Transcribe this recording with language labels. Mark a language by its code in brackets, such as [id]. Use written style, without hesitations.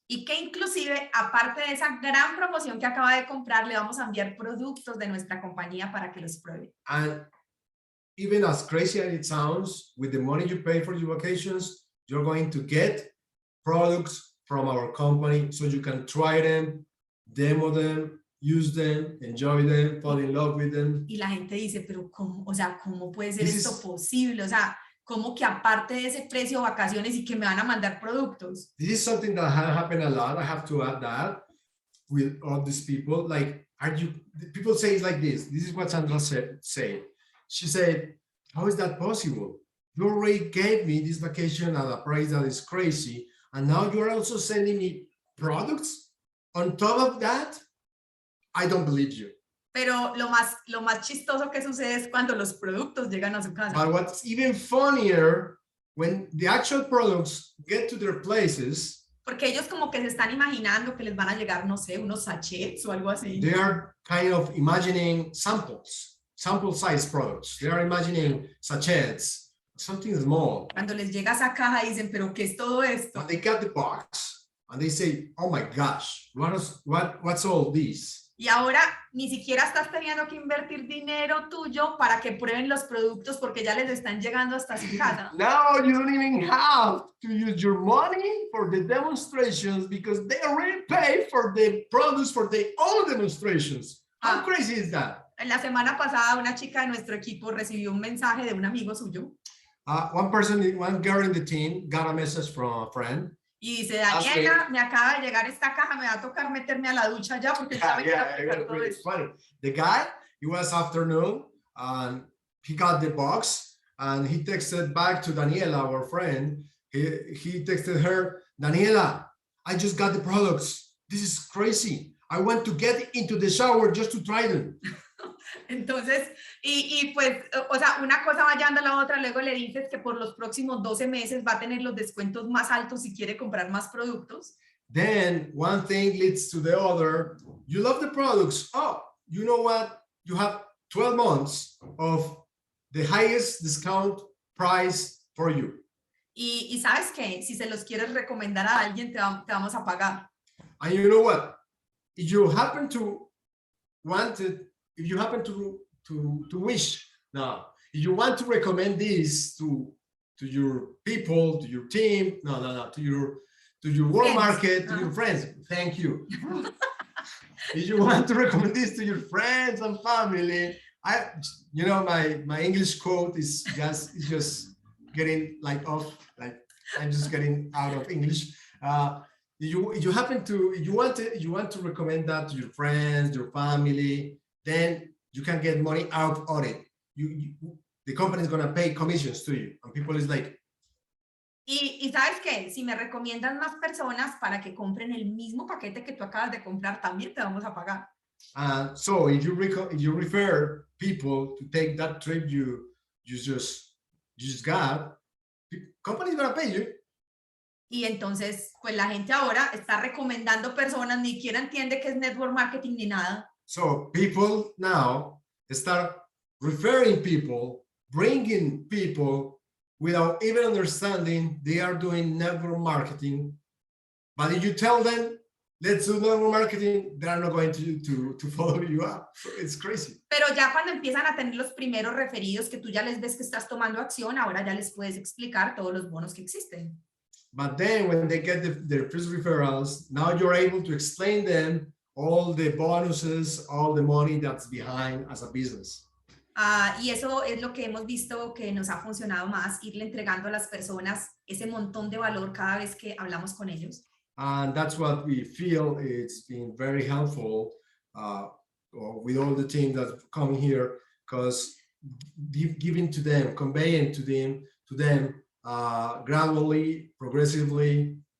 [es] Y que inclusive, aparte de esa gran promoción que acaba de comprar, le vamos a enviar productos de nuestra compañía para que los pruebe. [en] And even as crazy as it sounds, with the money you pay for your vacations, you're going to get products from our company so you can try them, demo them, use them, enjoy them, fall in love with them. [es] Y la gente dice, pero ¿cómo? O sea, ¿cómo puede ser [en] This [es] esto [en] is- [es] posible? O sea, ¿cómo que aparte de ese precio vacaciones y que me van a mandar productos? [en] This is something that has happened a lot. I have to add that with all these people. Like, people say it's like this. This is what Sandra said. She said, how is that possible? You already gave me this vacation at a price that is crazy. And now you're also sending me products on top of that? I don't believe you. [es] Pero lo más chistoso que sucede es cuando los productos llegan a su casa. [en] But what's even funnier, when the actual products get to their places, [es] Porque ellos como que se están imaginando que les van a llegar, no sé, unos sachets o algo así. [en] they are kind of imagining sample size products. They are imagining sachets, something small. [es] Cuando les llega esa caja dicen, pero ¿qué es todo esto? [en] But they got the box and they say, oh my gosh, what's all this? [es] Y ahora ni siquiera estás teniendo que invertir dinero tuyo para que prueben los productos porque ya les están llegando hasta su casa. [en] Now you don't even have to use your money for the demonstrations because they already pay for the products for their own demonstrations. How crazy is that? [es] En la semana pasada una chica de nuestro equipo recibió un mensaje de un amigo suyo [en] One girl in the team got a message from a friend. [es] y dice, Daniela, me acaba de llegar esta caja, me va a tocar meterme a la ducha ya porque ya me quiero aplicar todo [en] It's [es] esto. [en] funny. The guy, it was afternoon, and he got the box, and he texted back to Daniela, our friend. He texted her, Daniela, I just got the products. This is crazy. I want to get into the shower just to try them. [es] Entonces, y pues, o sea, una cosa va llevando a la otra, luego le dices que por los próximos 12 meses va a tener los descuentos más altos si quiere comprar más productos. [en] Then one thing leads to the other. You love the products. Oh, you know what? You have 12 months of the highest discount price for you. [es] Y ¿sabes qué? Si se los quieres recomendar a alguien, te vamos a pagar. [en] And you know what? If you happen to want it, if you happen to wish now, if you want to recommend this to your people, to your team, to your work Friends. market, to your friends, thank you. If you want to recommend this to your friends and family, my English quote is just getting off, I'm just getting out of English. You want to recommend that to your friends, your family, then you can get money out of it. The company is gonna pay commissions to you, and people is like. [es] Y ¿sabes qué? Si me recomiendan más personas para que compren el mismo paquete que tú acabas de comprar, también te vamos a pagar. [en] So if you refer people to take that trip you just got, the company is gonna pay you. [es] Y entonces, pues la gente ahora está recomendando personas, ni siquiera entiende qué es network marketing ni nada. [en] So people now start referring people, bringing people without even understanding they are doing network marketing. But if you tell them, let's do network marketing, they are not going to follow you up. So it's crazy. [es] Pero ya cuando empiezan a tener los primeros referidos, que tú ya les ves que estás tomando acción, ahora ya les puedes explicar todos los bonos que existen. [en] But then when they get their first referrals, now you're able to explain them all the bonuses, all the money that's behind as a business. [es] Y eso es lo que hemos visto que nos ha funcionado más, irle entregando a las personas ese montón de valor cada vez que hablamos con ellos. [en] And that's what we feel it's been very helpful with all the team that's coming here, because giving to them, conveying to them gradually, progressively.